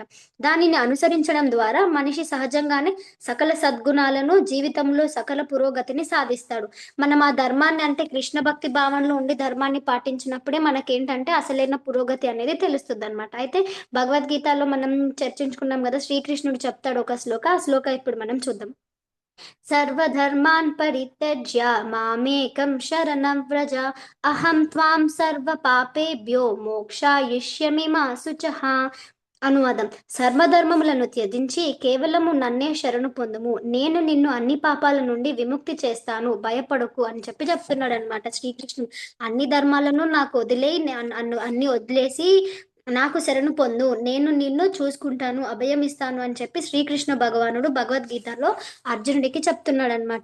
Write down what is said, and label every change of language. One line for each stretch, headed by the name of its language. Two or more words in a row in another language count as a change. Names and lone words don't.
Telugu: దానిని అనుసరించడం ద్వారా మనిషి సహజంగానే సకల సద్గుణాలను జీవితంలో సకల పురోగతిని సాధిస్తాడు. మనం ఆ ధర్మాన్ని అంటే కృష్ణ భక్తి భావనలో ఉండి ధర్మాన్ని పాటించినప్పుడే మనకేంటంటే అసలైన పురోగతి అనేది తెలుస్తుంది అనమాట. అయితే భగవద్గీతలో మనం చర్చించుకున్నాం కదా, శ్రీకృష్ణుడు చెప్తాడు ఒక శ్లోక, ఆ శ్లోక ఇప్పుడు మనం చూద్దాం.
Sanskrit: సర్వధర్మాన్ పరిత్యజ్య మామేకం శరణం వ్రజ అహం త్వాం సర్వ పాపేభ్యో మోక్షాయిష్యమి మా శుచః.
Telugu: అనువాదం: సర్వధర్మములను త్యజించి కేవలము నన్నే శరణు పొందుము, నేను నిన్ను అన్ని పాపాల నుండి విముక్తి చేస్తాను, భయపడకు అని చెప్పి చెప్తున్నాడు అనమాట శ్రీకృష్ణుడు. అన్ని ధర్మాలను నాకు వదిలేయి, అన్ని వదిలేసి నాకు శరణు పొందు, నేను నిన్ను చూసుకుంటాను, అభయం ఇస్తాను అని చెప్పి శ్రీకృష్ణ భగవానుడు భగవద్గీతలో అర్జునుడికి చెప్తున్నాడు అనమాట.